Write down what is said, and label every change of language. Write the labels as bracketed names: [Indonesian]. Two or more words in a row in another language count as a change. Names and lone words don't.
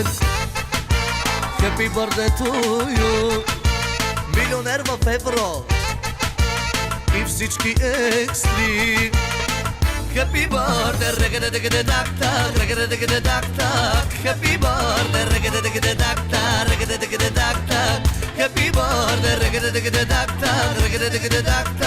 [English] Happy birthday to you. [Bulgarian] Милионер в евро и всички екстри. [English] Happy birthday, regga-da-digga-da-da-da, regga-da-digga-da-da-da. Happy birthday, regga-da-digga-da-da-da, regga-da-digga-da-da-da. Happy birthday, regga-da-digga-da-da-da, regga-da-digga-da-da-da.